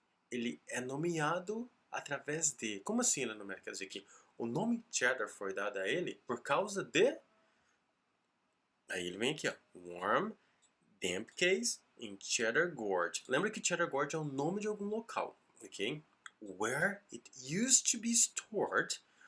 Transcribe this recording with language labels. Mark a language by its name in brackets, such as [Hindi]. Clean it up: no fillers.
[Portuguese] Ele é nomeado através de. Como assim ele é nomeado? Quer dizer que o nome cheddar foi dado a ele por causa de. Aí ele vem aqui, ó. [English] Warm, damp caves in Cheddar Gorge. [Portuguese] Lembra que Cheddar Gorge é o nome de algum local, ok? [English] Where it used to be stored.